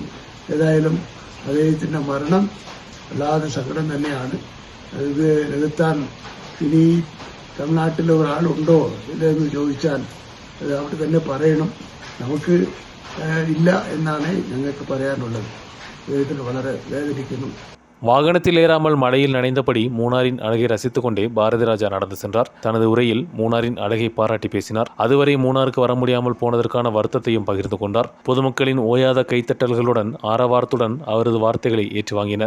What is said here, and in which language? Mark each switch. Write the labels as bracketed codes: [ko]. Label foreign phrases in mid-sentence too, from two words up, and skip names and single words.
[ml] ഏതായാലും അദ്ദേഹത്തിൻ്റെ മരണം വല്ലാതെ സങ്കടം തന്നെയാണ്. ഇത് നികത്താൻ ഇനി തമിഴ്നാട്ടിൽ ഒരാളുണ്ടോ ഇല്ലെന്ന് ചോദിച്ചാൽ അത് അവിടെ തന്നെ പറയണം. നമുക്ക് ഇല്ല എന്നാണ് ഞങ്ങൾക്ക് പറയാനുള്ളത്. അദ്ദേഹത്തിന് വളരെ വേദനിക്കുന്നു. [ta] வாகனத்தில் ஏறாமல் மழையில் நனைந்தபடி மூணாரின் அழகை ரசித்துக் கொண்டே பாரதிராஜா நடந்து சென்றார். தனது உரையில் மூணாரின் அழகை பாராட்டி பேசினார். அதுவரை மூணாருக்கு வர முடியாமல் போனதற்கான வருத்தத்தையும் பகிர்ந்து கொண்டார். பொதுமக்களின் ஓயாத கைத்தட்டல்களுடன் ஆரவாரத்துடன் அவரது வார்த்தைகளை ஏற்று வாங்கினர்.